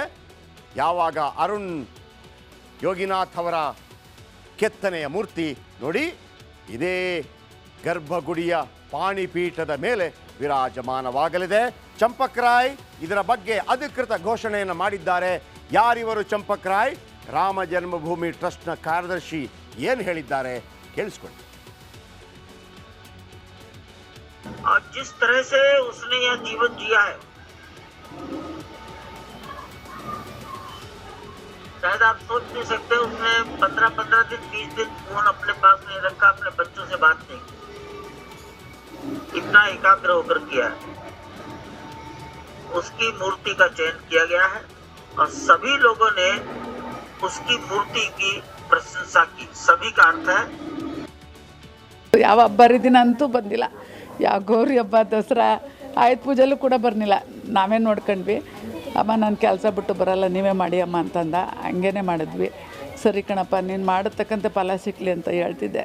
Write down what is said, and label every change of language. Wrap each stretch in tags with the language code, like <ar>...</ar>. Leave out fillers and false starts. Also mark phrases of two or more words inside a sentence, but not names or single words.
<kn>ಯಾವಾಗ ಅರುಣ್ ಯೋಗಿನಾಥ್ ಅವರ ಕೆತ್ತನೆಯ ಮೂರ್ತಿ ನೋಡಿ ಇದೇ ಗರ್ಭಗುಡಿಯ ಪಾಣಿಪೀಠದ ಮೇಲೆ ವಿರಾಜಮಾನವಾಗಲಿದೆ. ಚಂಪಕ್ ರಾಯ್ ಇದರ ಬಗ್ಗೆ ಅಧಿಕೃತ ಘೋಷಣೆಯನ್ನು ಮಾಡಿದ್ದಾರೆ. ಯಾರಿವರು ಚಂಪಕ್ ರಾಯ್? ರಾಮ ಜನ್ಮಭೂಮಿ ಟ್ರಸ್ಟ್ನ ಕಾರ್ಯದರ್ಶಿ ಏನು ಹೇಳಿದ್ದಾರೆ ಕೇಳಿಸ್ಕೊಳ್ಳಿ.</kn> <hi>और जिस तरह से उसने यह जीवन जिया है, शायद आप सोच नहीं सकते, उसने 15-15 दिन 20 दिन फोन अपने पास नहीं रखा, अपने बच्चों से बात नहीं की, इतना एकाग्र होकर किया है। उसकी मूर्ति का चयन किया गया है और सभी लोगों ने उसकी मूर्ति की प्रशंसा की। सभी का अर्थ है</hi> <kn>ಯಾವ ಹಬ್ಬ ಹರಿದಿನ ಅಂತೂ ಬಂದಿಲ್ಲ, ಯಾವ ಗೌರಿ ಹಬ್ಬ ದಸರಾ ಆಯುಧ ಪೂಜೆಲ್ಲೂ ಕೂಡ ಬರ್ನಿಲ್ಲ. ನಾವೇ ನೋಡ್ಕೊಂಡ್ವಿ. ಅಮ್ಮ ನಾನು ಕೆಲಸ ಬಿಟ್ಟು ಬರಲ್ಲ, ನೀವೇ ಮಾಡಿ ಅಮ್ಮ ಅಂತಂದ. ಹಂಗೇ ಮಾಡಿದ್ವಿ. ಸರಿ ಕಣಪ್ಪ, ನೀನು ಮಾಡತಕ್ಕಂಥ ಫಲ ಸಿಕ್ಕಲಿ ಅಂತ ಹೇಳ್ತಿದ್ದೆ.</kn>